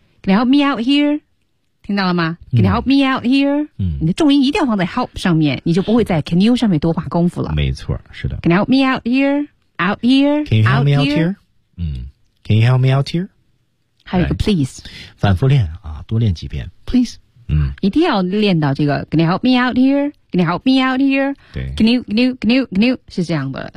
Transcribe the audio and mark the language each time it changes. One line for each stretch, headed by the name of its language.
English: Can you help me out here?
Chinese: 听到了吗？
English: Can you help me out here?
Chinese: 你的重音一定要放在 help 上面，你就不会在 can you 上面多花功夫了。没错，是的。
English: Can you help me out here? Out here? Can you help me out here? Can you help me out here?
Chinese: 还有一个 please. 反复练啊，多练几遍。Please. 一定要练到这个
English: Can you help me out here? Can you help me out here?
Chinese: 对 Can you 是这样的。